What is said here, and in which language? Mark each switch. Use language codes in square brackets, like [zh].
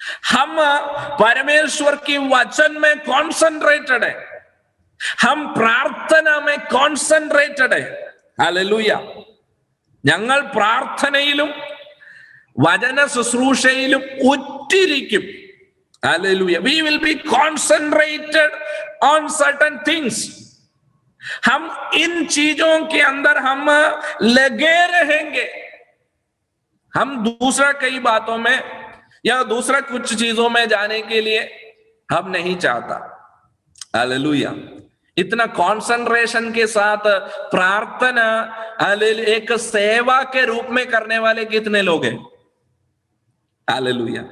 [hi] हम परमेश्वर की वचन में कॉन्सेंट्रेटेड है, हम प्रार्थना में കോൺസെൻട്രേറ്റഡ് है। [ml] ഹല്ലേലൂയ। ഞങ്ങൾ പ്രാർത്ഥനയിലും വചന ശുശ്രൂഷയിലും ഉറ്റിരിക്കും। [hi] Hallelujah. [en] We will be concentrated on certain things. [hi] हम इन चीजों के अंदर हम लगे रहेंगे। हम दूसरा कई बातों में या दूसरा कुछ चीजों में जाने के लिए हम नहीं चाहता। हालेलुया। इतना कॉन्सेंट्रेशन के साथ प्रार्थना एक सेवा के रूप में करने वाले कितने लोग हैं? हालेलुया।